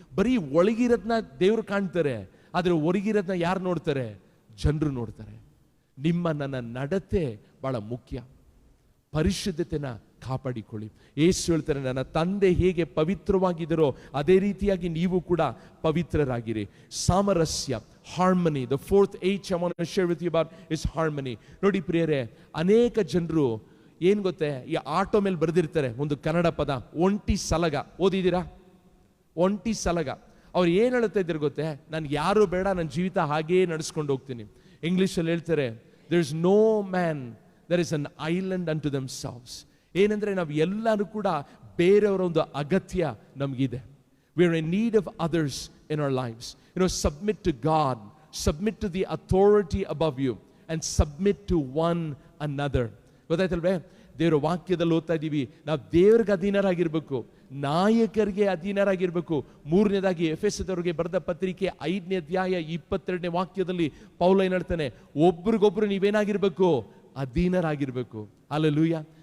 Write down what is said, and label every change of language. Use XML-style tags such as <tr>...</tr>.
<kn>ಬರೀ ಒಳಗಿರೋದನ್ನ ದೇವ್ರು ಕಾಣ್ತಾರೆ, ಆದ್ರೆ ಹೊರಗಿರೋದನ್ನ ಯಾರು ನೋಡ್ತಾರೆ? ಜನರು ನೋಡ್ತಾರೆ. ನಿಮ್ಮ ನನ್ನ ನಡತೆ ಬಹಳ ಮುಖ್ಯ. ಪರಿಶುದ್ಧತೆನ ಕಾಪಾಡಿಕೊಳ್ಳಿ. ಯೇಸು ಹೇಳ್ತಾರೆ, ನನ್ನ ತಂದೆ ಹೇಗೆ ಪವಿತ್ರವಾಗಿದ್ದರೋ ಅದೇ ರೀತಿಯಾಗಿ ನೀವು ಕೂಡ ಪವಿತ್ರರಾಗಿರಿ. ಸಾಮರಸ್ಯ, harmony.</kn> <en>The fourth H I want to share with you about is harmony.</en> <kn>ನೋಡಿ ಪ್ರಿಯರೇ, ಅನೇಕ ಜನರು ಏನ್ ಗೊತ್ತೇ, ಈ ಆಟೋ ಮೇಲೆ ಬರೆದಿರ್ತಾರೆ ಒಂದು ಕನ್ನಡ ಪದ, ಒಂಟಿ ಸಲಗ. ಓದಿದ್ದೀರಾ? ಒಂಟಿ ಸಲಗ. ಅವ್ರು ಏನ್ ಹೇಳ್ತಾ ಇದ್ದಾರೆ ಗೊತ್ತೇ? ನನ್ಗೆ ಯಾರು ಬೇಡ, ನನ್ನ ಜೀವಿತ ಹಾಗೇ ನಡೆಸ್ಕೊಂಡು ಹೋಗ್ತೀನಿ. ಇಂಗ್ಲಿಷ್ ಅಲ್ಲಿ ಹೇಳ್ತಾರೆ,</kn> <en>there is no man that is an island unto themselves.</en> <kn>ಏನಂದ್ರೆ ನಾವು ಎಲ್ಲರೂ ಕೂಡ ಬೇರೆಯವರ ಒಂದು ಅಗತ್ಯ ನಮಗಿದೆ.</kn> <en>We are in need of others in our lives. Submit to God, submit to the authority above you, and submit to one another.</en> <kn>ಗೊತ್ತಾಯ್ತಲ್ವೇ? ದೇವರ ವಾಕ್ಯದಲ್ಲಿ ಓದ್ತಾ ಇದ್ದೀವಿ, ನಾವು ದೇವರಿಗೆ ಅಧೀನರಾಗಿರ್ಬೇಕು, ನಾಯಕರಿಗೆ ಅಧೀನರಾಗಿರ್ಬೇಕು. ಮೂರನೇದಾಗಿ ಎಫೆಸದವರಿಗೆ ಬರೆದ ಪತ್ರಿಕೆ 5ನೇ ಅಧ್ಯಾಯ 22ನೇ ವಾಕ್ಯದಲ್ಲಿ ಪೌಲ ಏನ್ ಹೇಳ್ತಾನೆ? ಒಬ್ರಿಗೊಬ್ರು ನೀವೇನಾಗಿರ್ಬೇಕು? ಅಧೀನರಾಗಿರ್ಬೇಕು. ಹಲ್ಲೆಲೂಯಾ.</kn>